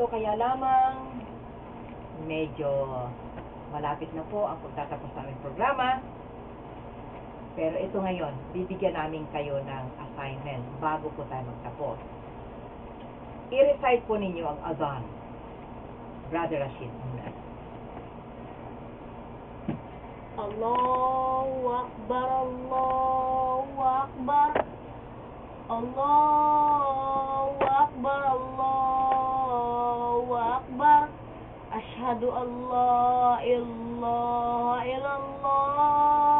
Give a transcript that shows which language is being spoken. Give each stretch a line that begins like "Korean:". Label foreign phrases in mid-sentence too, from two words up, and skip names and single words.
Filipino: Kaya lamang medyo malapit na po ang pagtatapos ng aming programa. Pero ito ngayon, bibigyan namin kayo ng assignment bago po tayo magtapos. I-recite po ninyo ang adhan. Brother Rashid muna.
Arabic: الله أكبر الله أكبر الله أكبر الله أكبر أشهد أن لا إله إلا الله,